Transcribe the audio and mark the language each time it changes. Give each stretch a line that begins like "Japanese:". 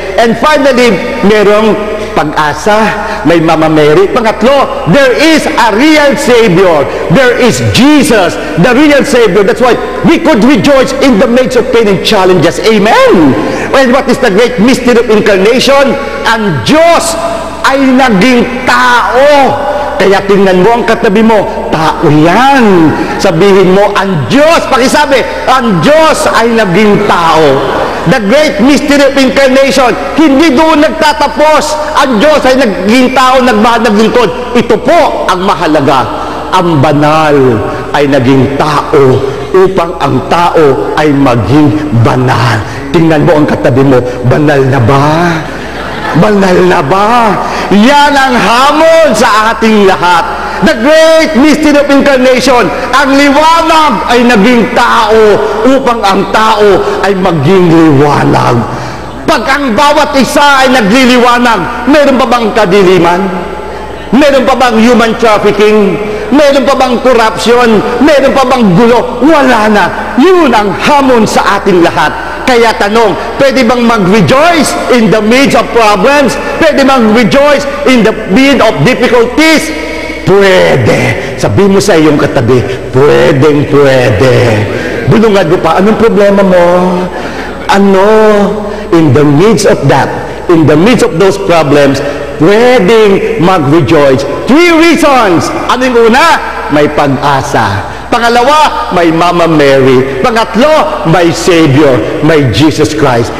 Filipino: And finally, merong pag-asa, may Mama Mary.
English: Pangatlo, there is a real Savior. There is Jesus, the real Savior. That's why we could rejoice in the midst of pain and challenges. Amen! And what is the great mystery of incarnation?
Filipino: Ang Diyos ay naging tao. Kaya tingnan mo ang katabi mo, tao yan. Sabihin mo, ang Diyos, pakisabi, ang Diyos ay naging tao.
English: The great mystery of incarnation,
Filipino: hindi doon nagtatapos. Ang Diyos ay naging tao, nagmahal, naglingkod. Ito po ang mahalaga. Ang banal ay naging tao upang ang tao ay maging banal. Tingnan mo ang katabi mo, banal na ba? Banal na ba? Yan ang hamon sa ating lahat.
English: The great mystery of incarnation,
Filipino: ang liwanag ay naging tao upang ang tao ay maging liwanag. Pag ang bawat isa ay nagliliwanag, meron pa bang kadiliman? Meron pa bang human trafficking? Meron pa bang corruption? Meron pa bang gulo? Wala na. Yun ang hamon sa ating lahat. Kaya tanong, pwede bang mag-rejoice
English: in the midst of problems?
Filipino: Pwede bang
English: rejoice in the midst of difficulties?
Filipino: Pwede. Sabi mo sa iyong katabi, pwedeng pwede. Bulungan mo pa, anong problema mo? Ano?
English: In the midst of that, in the midst of those problems,
Filipino: pwedeng mag-rejoice.
English: 3 reasons.
Filipino: Ano yung una? May pag-asa. Pangalawa, may Mama Mary. Pangatlo, may Savior, may Jesus Christ.